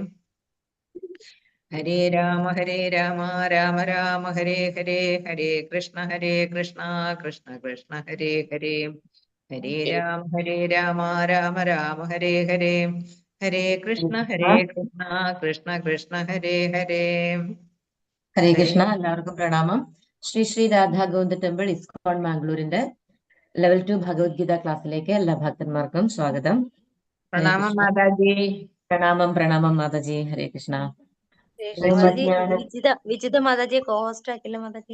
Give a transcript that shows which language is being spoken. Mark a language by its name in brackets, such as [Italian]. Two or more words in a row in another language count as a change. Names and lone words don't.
[Sanskrit] ഹരേ രാമ രാമ രാമ ഹരേ ഹരേ ഹരേ കൃഷ്ണ കൃഷ്ണ ഹരേ ഹരേ ഹരേ രാമ രാമ രാമ ഹരേ ഹരേ ഹരേ കൃഷ്ണ കൃഷ്ണ ഹരേ ഹരേ [Malayalam] ഹരേ കൃഷ്ണ. എല്ലാവർക്കും പ്രണാമം. ശ്രീ രാധാ ഗോവിന്ദ ടെമ്പിൾ ഇസ്കോൺ മാംഗ്ലൂരിന്റെ ലെവൽ 2 ഭഗവത്ഗീത ക്ലാസ്സിലേക്ക് എല്ലാ ഭക്തന്മാർക്കും സ്വാഗതം. പ്രണാമം മാതാജി. പ്രണാമം മാതാജി. ഹരേ കൃഷ്ണ. വിജിത മാതാജി കോസ്റ്റ് ആക്കില്ല മാതാജി.